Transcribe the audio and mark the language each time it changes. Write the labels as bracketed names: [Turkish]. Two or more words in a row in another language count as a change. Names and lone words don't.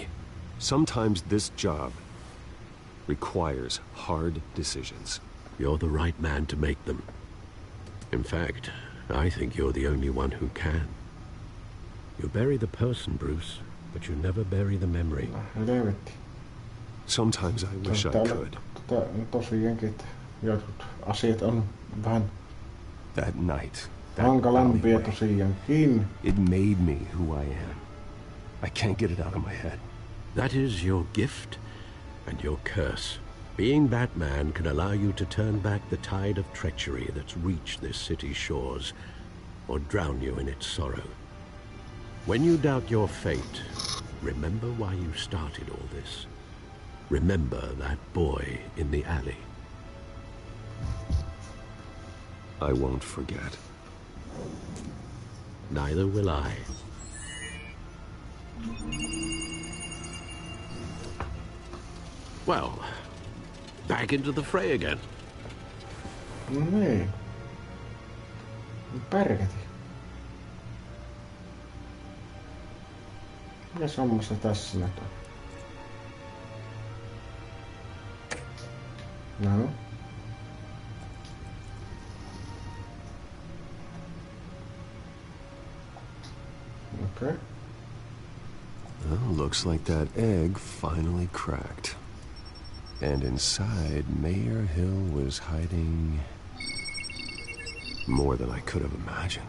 [English] Sometimes this job requires hard decisions. You're the right man to make them. In fact, I think you're the only one who can. You bury the person, Bruce, but you never bury the memory. Sometimes I wish I could. [Finnish] Tosiaankin, että jotkut asiat on vähän [English] that night. [Finnish] Hankalampia tosiaankin. [English] It made me who I am. I can't get it out of my head. That is your gift and your curse. Being Batman can allow you to turn back the tide of treachery that's reached this city's shores, or drown you in its sorrow. When you doubt your fate, remember why you started all this. Remember that boy in the alley. I won't forget. Neither will I. Well, back into the fray again. [Finnish] No niin. Pärkäti. Mikäs hommassa tässä nyt on? No. [English] Okay. Well, looks like that egg finally cracked. And inside, Mayor Hill was hiding more than I could have imagined.